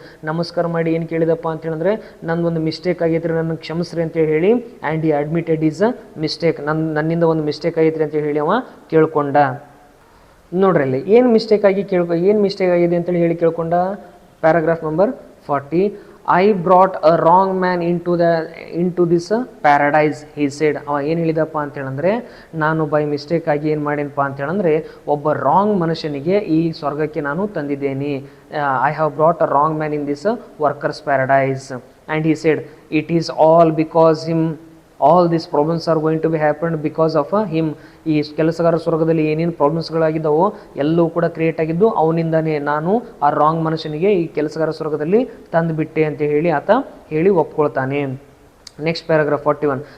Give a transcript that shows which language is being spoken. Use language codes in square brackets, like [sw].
[kn] ನಮಸ್ಕಾರ ಮಾಡಿ ಏನು ಕೇಳಿದಪ್ಪ ಅಂತ ಹೇಳಿದ್ರೆ, ನಂದೊಂದು ಮಿಸ್ಟೇಕ್ ಆಗೈತ್ರಿ, ನನ್ನ ಕ್ಷಮಿಸ್ರಿ ಅಂತ ಹೇಳಿ, [en] And he admitted is a mistake. [kn] ನನ್ನಿಂದ ಒಂದು ಮಿಸ್ಟೇಕ್ ಆಗೈತ್ರಿ ಅಂತ ಹೇಳಿ ಅವ ಕೇಳ್ಕೊಂಡ. ನೋಡ್ರಿ ಅಲ್ಲಿ ಏನು ಮಿಸ್ಟೇಕ್ ಆಗಿದೆ ಅಂತೇಳಿ ಹೇಳಿ ಕೇಳ್ಕೊಂಡ. [en] Paragraph number 40. I brought a wrong man into this paradise, he said. [kn] ಅವ ಏನು ಹೇಳಿದಪ್ಪ ಅಂತೇಳಂದರೆ, ನಾನು ಬೈ ಮಿಸ್ಟೇಕ್ ಆಗಿ ಏನು ಮಾಡೇನಪ್ಪ ಅಂತೇಳಂದರೆ ಒಬ್ಬ ರಾಂಗ್ ಮನುಷ್ಯನಿಗೆ ಈ ಸ್ವರ್ಗಕ್ಕೆ ನಾನು ತಂದಿದ್ದೇನೆ. [en] I have brought a wrong man in this workers paradise. And he said, it is all because him. All these problems are going to be happened because of him. [kn] ಈ ಕೆಲಸಗಾರ ಸ್ವರ್ಗದಲ್ಲಿ ಏನೇನು ಪ್ರಾಬ್ಲಮ್ಸ್ಗಳಾಗಿದ್ದಾವೋ ಎಲ್ಲವೂ ಕೂಡ ಕ್ರಿಯೇಟ್ ಆಗಿದ್ದು ಅವನಿಂದಾನೇ. ನಾನು ಆ ರಾಂಗ್ ಮನುಷ್ಯನಿಗೆ ಈ ಕೆಲಸಗಾರ ಸ್ವರ್ಗದಲ್ಲಿ ತಂದುಬಿಟ್ಟೆ ಅಂತ ಹೇಳಿ ಆತ ಹೇಳಿ ಒಪ್ಕೊಳ್ತಾನೆ. [en] Next paragraph 41.